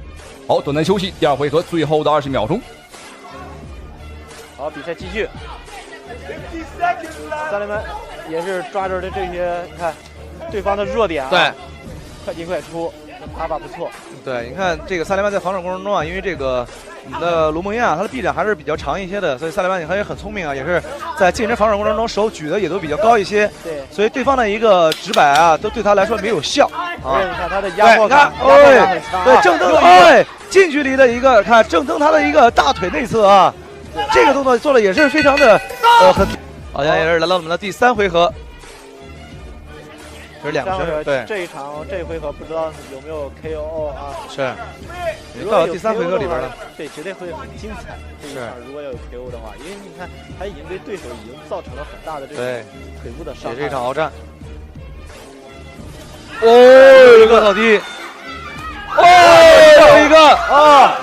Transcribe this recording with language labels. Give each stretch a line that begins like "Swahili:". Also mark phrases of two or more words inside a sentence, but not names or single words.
Chinese: 好，短暫休息，第2回合最後的20秒鐘。好，比賽繼續。薩利曼也是抓着的這些，你看對方的弱點啊，對，快進快出，打法不錯。對，你看這個薩利曼在防守過程中啊，因為這個我們的盧蒙亞他的臂展還是比較長一些的，所以薩利曼他也很聰明啊，也是在近身防守過程中手舉的也都比較高一些。對，所以對方的一個直擺啊，都對他來說沒有效。啊，你看他的壓迫感，對，正蹬，近距離的一個看正蹬他的一個大腿內側啊，這個動作做的也是非常的很，好像也是來到我們的第3回合。這是2個身，對，這一回合不知道有沒有 KO 啊？是，到第3回合裡邊了。對，絕對會很精彩。這一場如果要有 KO 的話，因為你看他已經對對手已經造成了很大的這個腿部的傷害。也是一場鏖戰。一個倒地。又一個啊！